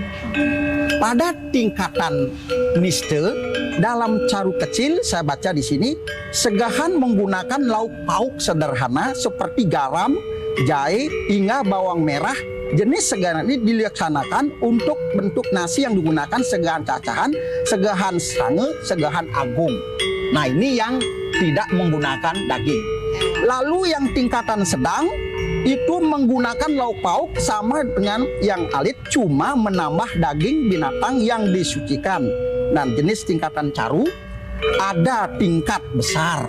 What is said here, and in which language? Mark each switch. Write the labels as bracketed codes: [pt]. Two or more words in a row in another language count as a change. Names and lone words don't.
[id] Pada tingkatan niste dalam Caru kecil saya baca di sini, segahan menggunakan lauk pauk sederhana seperti garam, jahe, hingga bawang merah. Jenis segahan ini dilaksanakan untuk bentuk nasi yang digunakan segahan cacahan, segahan sange, segahan agung. Nah, ini yang tidak menggunakan daging. Lalu yang tingkatan sedang itu menggunakan lauk pauk sama dengan yang alit, cuma menambah daging binatang yang disucikan. Dan jenis tingkatan Caru ada tingkat besar.